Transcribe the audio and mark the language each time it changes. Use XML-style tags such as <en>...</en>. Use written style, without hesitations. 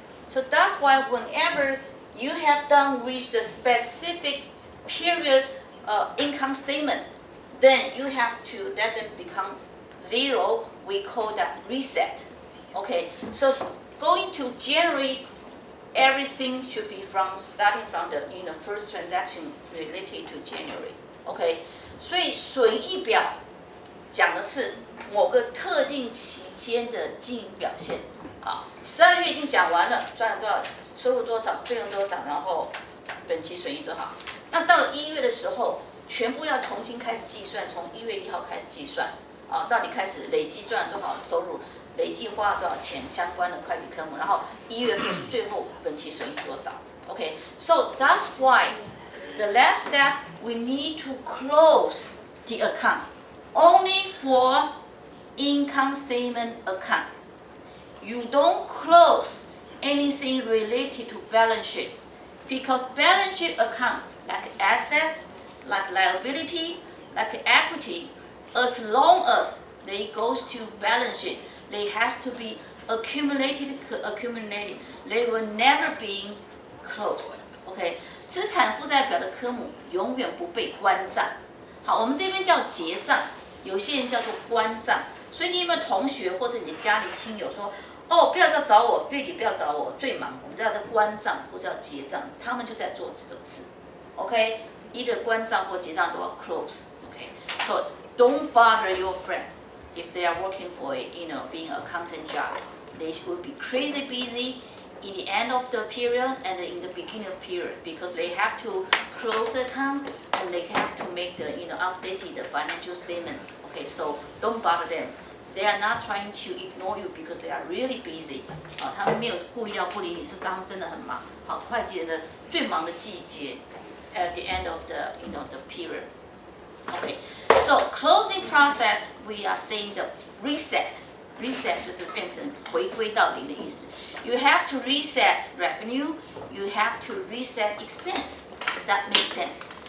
<en>So that's why whenever you have done with the specific period income statement, then you have to let them become 0. We call that reset. Okay, so going to January, everything should be starting from the first transaction related to January.</en> <zh>Okay, 所以损益表讲的是某个特定期间的经营表现。好，12月已经讲完了，赚了多少，收入多少，费用多少，然后本期损益多少。那到了1月的时候，全部要重新开始计算，从1月1号开始计算。到底开始累计赚了多少收入？累计花了多少钱相关的会计科目，然后1月份最后本期损益多少</zh> <en>？Okay, so that's why the last step we need to close the account only for income statement account. You don't close anything related to balance sheet because balance sheet account like asset, like liability, like equity, as long as they goes to balance sheet. They has to be accumulated. They will never be closed.</en> <zh>OK， 资产负债表的科目永远不被关账。好，我们这边叫结账，有些人叫做关账。所以你有没有同学或者你的家里亲友说，哦，不要再找我，月底不要找我，我最忙，我们叫做关账或者叫结账，他们就在做这种事。 OK， either 关账或结账都要 close.</zh> <en>OK，so don't bother your friend. If they are working for being an accountant job, they will be crazy busy in the end of the period and in the beginning of the period because they have to close the account and they have to make the updated the financial statement. Okay, so don't bother them. They are not trying to ignore you because they are really busy.</en> <zh>他们没有故意要不理你，事实上他们真的很忙。好，会计人的最忙的季节</zh> <en>at the end of the the period. Okay, so closing process we are saying the reset</en> <zh>就是变成回归到零的意思。</zh> <en>You have to reset revenue, you have to reset expense. That makes sense.</en>